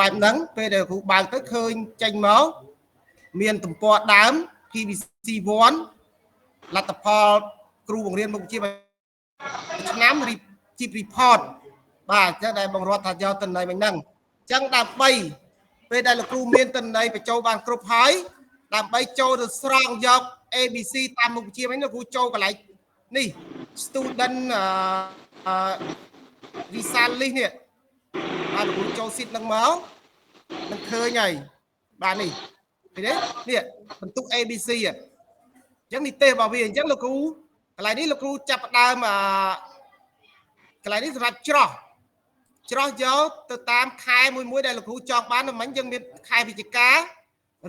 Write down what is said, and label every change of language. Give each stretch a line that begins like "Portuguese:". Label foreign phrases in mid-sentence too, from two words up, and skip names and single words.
Khmer: បហ្នឹងពេលដែលគ្រូបើកទៅឃើញចេញមកមានទំព័រដើម PVC1 លទ្ធផលគ្រូបង្រៀនមុខវិជ្ជាឆ្នាំ Chip Report បាទអញ្ចឹងដែលបងរដ្ឋថាយកទិន្នន័យមិញហ្នឹងអញ្ចឹងដើម្បីពេលដែលលោកគ្រូមានទិន្នន័យបញ្ចូលបានគ្រប់ហើយដើម្បីចូលទៅស្រង់យក ABC តាមមុខវិជ្ជាមិញលោកគ្រូចូលកន្លែងនេះ student
English: result list
Khmer: នេះបាទលោកគ្រូចូលស៊ីតនឹងមកនឹងឃើញហើយបាទនេះឃើញទេនេះបន្ទុក ABC អញ្ចឹងនេះទេរបស់វាអញ្ចឹងលោកគ្រូកន្លែងនេះលោកគ្រូចាប់ ផ្ដើមកន្លែងនេះសម្រាប់ច្រោះយកទៅតាមខែមួយដែលលោកគ្រូចង់បានមិញយើងមានខែវិច្ឆិកាឬ